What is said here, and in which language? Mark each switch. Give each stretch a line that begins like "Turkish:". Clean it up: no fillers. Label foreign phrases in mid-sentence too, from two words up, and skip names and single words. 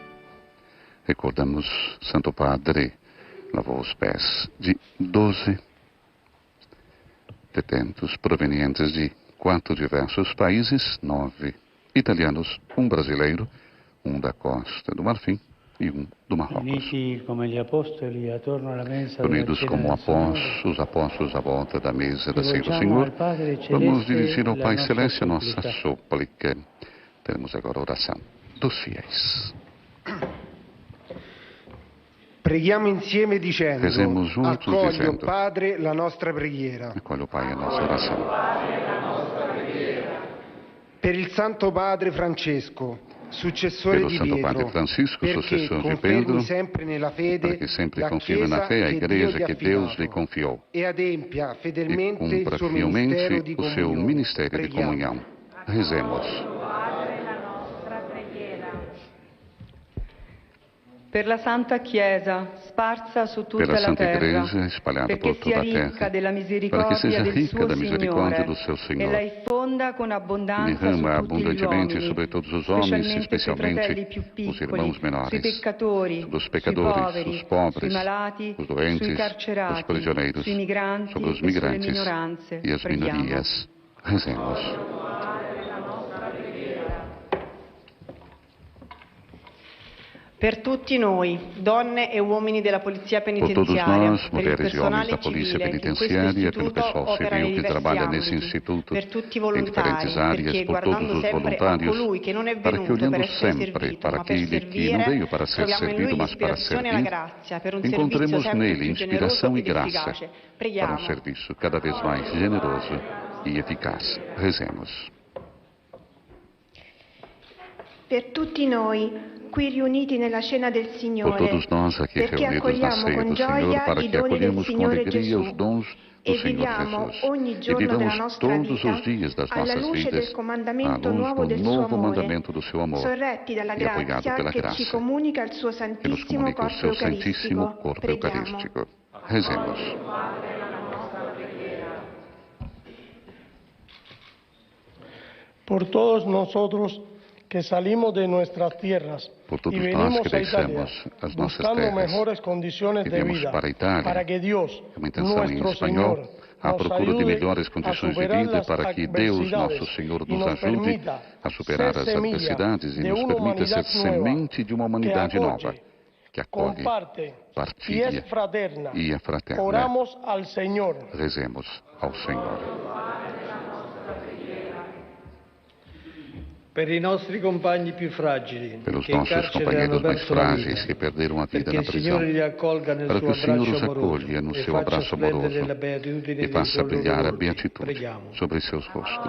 Portuguese: Recordamos, Santo Padre lavou os pés de 12 detentos provenientes de 4 diversos países, 9 italianos, 1 brasileiro, 1 da Costa do Marfim e 1 do Marrocos. Unidos como os apóstolos à volta da mesa da ceia do Senhor, vamos dirigir ao Pai Celeste a nossa súplica. Teremos agora a oração dos fiéis.
Italian: Preghiamo insieme dicendo:
Portuguese: Rezemos juntos
Italian: accoglie,
Portuguese: dizendo:
Italian: Padre, la nostra preghiera. Accoglie,
Portuguese: Pai, a nossa oração.
Italian: Per il Santo Padre Francesco, successore
Portuguese: Pelo
Italian: di
Portuguese: Santo
Italian: Pietro,
Portuguese: Padre Francisco,
Italian: perché
Portuguese: sucessore di
Italian: confermi
Portuguese: Pedro,
Italian: sempre nella fede
Portuguese: para que sempre
Italian: la
Portuguese: confirme na fé a
Italian: Chiesa
Portuguese: Igreja
Italian: che
Portuguese: que
Italian: Dio
Portuguese: Deus lhe confiou
Italian: e adempia
Portuguese: e
Italian: fedelmente il
Portuguese: cumpra
Italian: suo ministero di
Portuguese: fielmente o seu
Italian: comunione.
Portuguese: ministério de
Italian: Preghiamo.
Portuguese: comunhão. Rezemos.
Italian: Per la Santa Chiesa, sparsa su tutta
Portuguese: Pela
Italian: la
Portuguese: Santa
Italian: terra,
Portuguese: Igreja espalhada por
Italian: perché sia
Portuguese: toda a
Italian: ricca
Portuguese: terra,
Italian: della
Portuguese: para que
Italian: misericordia
Portuguese: seja
Italian: del
Portuguese: rica
Italian: suo
Portuguese: da misericórdia
Italian: Signore
Portuguese: do seu
Italian: e
Portuguese: Senhor,
Italian: la infonda con abbondanza
Portuguese: derrama
Italian: su tutti gli
Portuguese: abundantemente
Italian: uomini,
Portuguese: sobre todos os homens,
Italian: specialmente sui fratelli
Portuguese: especialmente
Italian: più
Portuguese: os
Italian: piccoli,
Portuguese: irmãos menores,
Italian: sui peccatori,
Portuguese: sobre os
Italian: sui
Portuguese: pecadores,
Italian: poveri,
Portuguese: os pobres,
Italian: sui malati,
Portuguese: os doentes,
Italian: sui
Portuguese: os
Italian: carcerati,
Portuguese: prisioneiros,
Italian: sui migranti
Portuguese: sobre os
Italian: e sulle
Portuguese: migrantes
Italian: minoranze.
Portuguese: e as
Italian: Preghiamo.
Portuguese: minorias. Rezemos.
Italian: Per tutti noi, donne e uomini della Polizia
Portuguese: Por todos
Italian: Penitenziaria,
Portuguese: nós,
Italian: per il
Portuguese: mulheres e homens
Italian: personale
Portuguese: da Polícia
Italian: civile che in questo
Portuguese: Penitenciária, pelo
Italian: istituto
Portuguese: pessoal
Italian: opera nei
Portuguese: civil que
Italian: diversi
Portuguese: trabalha nesse
Italian: ambiti,
Portuguese: instituto,
Italian: per tutti i
Portuguese: em diferentes
Italian: volontari,
Portuguese: áreas,
Italian: perché
Portuguese: por todos
Italian: guardando
Portuguese: os
Italian: sempre a
Portuguese: voluntários,
Italian: colui che non è
Portuguese: para que
Italian: venuto per
Portuguese: olhando
Italian: essere
Portuguese: sempre
Italian: servito,
Portuguese: para
Italian: ma per
Portuguese: aquele que não
Italian: servire,
Portuguese: veio para ser
Italian: troviamo in lui
Portuguese: servido, mas para
Italian: l'ispirazione e la
Portuguese: servir,
Italian: grazia per un servizio
Portuguese: encontremos
Italian: sempre
Portuguese: nele
Italian: più generoso
Portuguese: inspiração e
Italian: ed
Portuguese: graça
Italian: efficace.
Portuguese: para
Italian: Preghiamo.
Portuguese: um serviço cada vez mais generoso e eficaz. Rezemos.
Italian: Per tutti noi, qui riuniti nella cena del
Portuguese: Por
Italian: Signore,
Portuguese: todos nós aqui
Italian: perché
Portuguese: reunidos na
Italian: accogliamo
Portuguese: ceia
Italian: con
Portuguese: do Senhor,
Italian: gioia
Portuguese: para
Italian: i
Portuguese: que
Italian: doni del
Portuguese: acolhemos com
Italian: Signore
Portuguese: alegria
Italian: Gesù
Portuguese: os dons do
Italian: e
Portuguese: Senhor
Italian: viviamo
Portuguese: Jesus
Italian: ogni
Portuguese: e
Italian: giorno della
Portuguese: vivamos
Italian: nostra
Portuguese: todos
Italian: vita
Portuguese: os dias das
Italian: alla
Portuguese: nossas
Italian: luce
Portuguese: vidas
Italian: del
Portuguese: à
Italian: comandamento
Portuguese: luz
Italian: nuovo
Portuguese: do
Italian: del suo
Portuguese: novo
Italian: amore,
Portuguese: mandamento do seu amor
Italian: sorretti dalla
Portuguese: e apoiado
Italian: grazia
Portuguese: pela
Italian: che ci
Portuguese: graça
Italian: comunica il suo
Portuguese: que nos
Italian: Santissimo
Portuguese: comunica o
Italian: Corpo
Portuguese: seu santíssimo
Italian: Eucaristico.
Portuguese: corpo
Italian: Preghiamo.
Portuguese: eucarístico. Rezemos.
Spanish: Por todos nosotros que salimos de nuestras tierras y venimos a Italia buscando mejores condiciones de vida para que Dios, nuestro Señor,
Portuguese: à procura de melhores condições de vida para que Deus, nosso Senhor, nos ajude a superar as adversidades e nos permita ser semente de uma humanidade nova, que acolhe, partilha e é fraterna.
Spanish: Oramos al Señor.
Portuguese: Rezemos ao Senhor. Pelos nossos companheiros mais frágeis que perderam a vida na prisão, para que o Senhor os acolha no seu abraço amoroso e faça brilhar a beatitude sobre seus rostos.